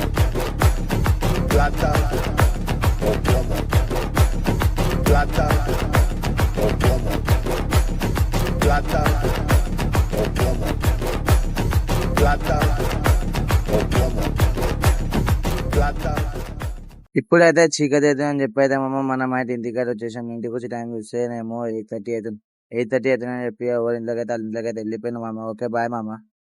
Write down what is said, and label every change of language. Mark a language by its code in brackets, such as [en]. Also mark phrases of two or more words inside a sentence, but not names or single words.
[es] Plata o plomo. Plata o plomo. Plata o plomo. Plata o plomo. Plata. [te] ఇప్పుడైతే చీకటి అవుతుంది అని చెప్పి అయితే మనం అయితే ఇంటికి వచ్చేసాం. ఇంటికి వచ్చి టైం చూస్తేనేమో 8:30 అవుతుంది. 8:30 అవుతుందని చెప్పి ఎవరి ఇంట్లోకి అయితే వాళ్ళ ఇంట్లోకి అయితే వెళ్ళిపోయినా మామ. [en] okay bye [te] మామ.